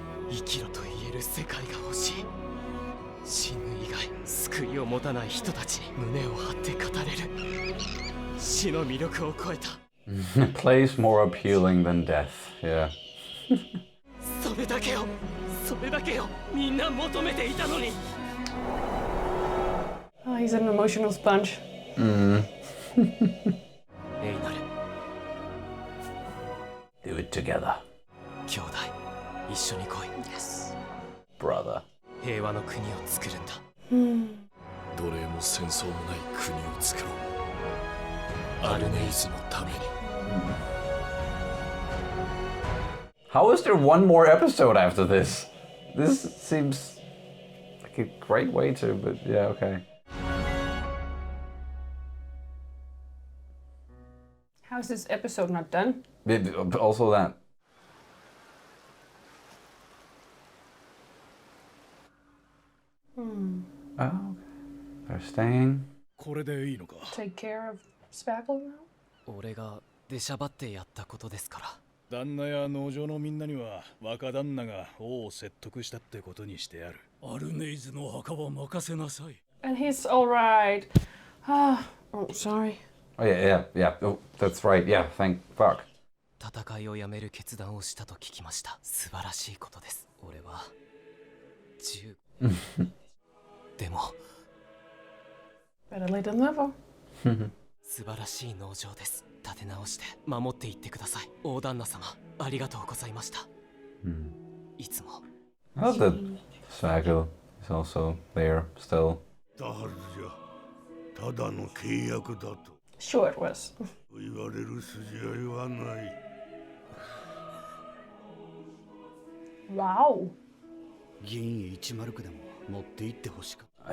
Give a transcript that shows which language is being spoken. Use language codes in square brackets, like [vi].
[ja] 生きろと言える世界が欲しい。死ぬ以外救いを持たない人たちに胸を張って語れる。死の魅力を超えた。 [en] Place more appealing than death. Yeah. [ja] それだけよ、それだけよ。みんな求めていたのに。 [en] Oh, he's an emotional sponge. [ja] エイナル、 [en] Do it together, [ja] 兄弟、一緒に来い。 [en] Yes. brother. [ja] 平和の国を作るんだ。奴隷も戦争もない国を作ろう。アルネイズのために。 [en] How is there one more episode after this? This seems like a great way to, but yeah, okay. How's this episode not done? Also that. Oh, okay. They're staying. [ja] これでいいのか。 [en] Take care of Spackle now? [ja] 俺が出しゃばってやったことですから。旦那や農場のみんなには若旦那が王を説得したってことにしてある。アルネイズの墓は任せなさい。 [en] And he's alright. Oh, sorry. Oh yeah. Oh, that's right. Yeah, thank fuck. [ja] 戦いをやめる決断をしたと聞きました。素晴らしいことです。俺はでも [en] Better late than never. [ja] 素晴らしい農場です。立て直して守っていってください。大旦那様、ありがとうございました。いつも。 [en] Oh, the saga is also there still. [ja] だはずじゃ。ただの契約だと [en] Sure it was. [ja] 言われる筋合いはない。 [en] Wow. [ja] 銀1マルクでも持って行ってほしかった。